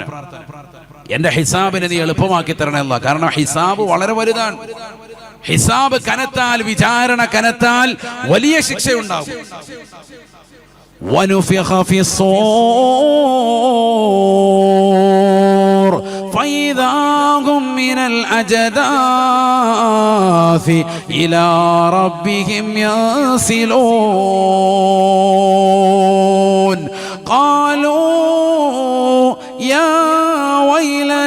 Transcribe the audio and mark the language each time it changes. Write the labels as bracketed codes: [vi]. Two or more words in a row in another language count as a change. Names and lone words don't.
[ml] എന്റെ ഹിസാബിനെ നീ എളുപ്പമാക്കി തരണേ അല്ലാഹ്. കാരണം ഹിസാബ് വളരെ വലുതാണ്. ഹിസാബ് കനത്താൽ, വിചാരണ കനത്താൽ വലിയ ശിക്ഷയുണ്ടാകും. [ar] ونفخ في الصور فإذا هم من الأجداث إلى ربهم ينسلون قالوا يا ويلنا